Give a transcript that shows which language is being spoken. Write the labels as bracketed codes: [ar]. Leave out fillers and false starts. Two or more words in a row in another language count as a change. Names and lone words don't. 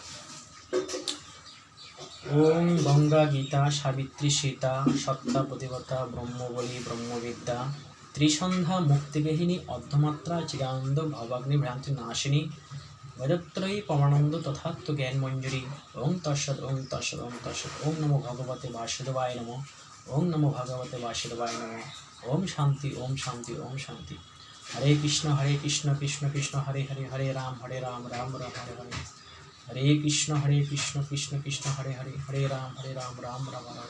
[sa] ওম গঙ্গা গীতা সাবিত্রী সীতা সত্তা প্রতিভতা ব্রহ্মবলী ব্রহ্মবিদ্যা ত্রিসন্ধ্যা মুক্তিগেহিনী অর্ধমাত্রা চিরানন্দ ভবাগ্নি ভ্রান্তি নাশিনী বেদত্রয়ী পরমানন্দ তথাত্ম জ্ঞান মঞ্জুরি। ওম তৎসৎ ওম তৎসৎ ওম তৎসৎ। ওম নমো ভগবতে বাসুদেবায় নমঃ। ওম নমো ভগবতে বাসুদেবায় নমঃ। ওম শান্তি ওম শান্তি ওম শান্তি। হরে কৃষ্ণ কৃষ্ণ কৃষ্ণ হরে হরে, হরে রাম রাম রাম হরে হরে। হরে কৃষ্ণ কৃষ্ণ কৃষ্ণ হরে হরে, হরে রাম রাম রাম হরে।